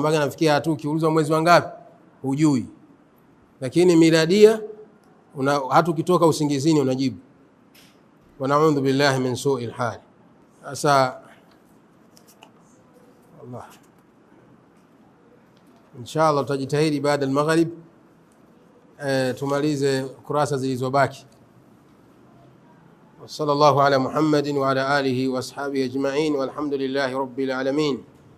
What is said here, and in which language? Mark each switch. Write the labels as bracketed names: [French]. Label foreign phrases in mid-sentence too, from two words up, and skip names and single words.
[Swahili] Mpaka nafikia hatu ukiulizwa mwezi wangapi hujui, lakini miladia hata ukitoka usingizini unajibu. [Arabic] ونعوذ بالله من سوء الحال. [Swahili] Sasa Allah, inshallah tutajitahidi baada ya maghrib tumalize kurasa zilizobaki. [Arabic] صلى الله على محمد وعلى آله وأصحابه أجمعين، والحمد لله رب العالمين.